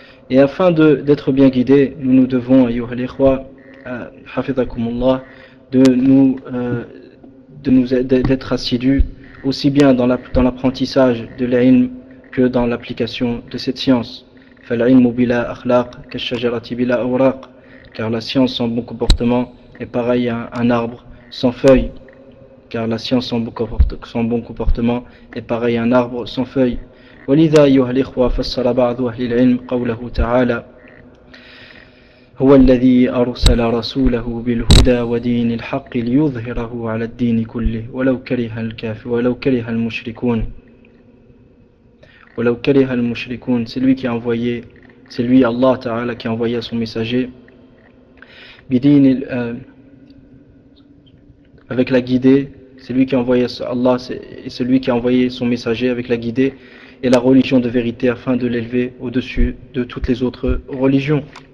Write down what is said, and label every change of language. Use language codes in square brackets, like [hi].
[fr] Et afin d'être bien guidés, nous nous devons, ayyuhal ikhwa, hafizakumullah, d'être assidus aussi bien dans l'apprentissage de l'ilm que dans l'application de cette science. [ar] فَالْعِلْمُ بِلَا أَخْلَاقٍ كَالشَّجَرَةِ بِلَا أَوْرَاقٍ. [fr] Car la science sans bon comportement est pareille à un arbre sans feuilles. Car la science sans bon comportement est pareille à un arbre sans feuilles. [ar] ولذا أيها الإخوة فسر بعض أهل العلم قوله تعالى هو الذي أرسل رسوله بالهدى ودين الحق ليظهره على الدين كله ولو كره الكافر ولو كره المشركون ولو كره المشركون. [fr] C'est lui qui a envoyé, c'est lui Allah Ta'ala qui a envoyé son messager بدين avec la guidée. C'est lui qui a envoyé Allah, et c'est lui qui a envoyé son messager avec la guidée et la religion de vérité afin de l'élever au-dessus de toutes les autres religions.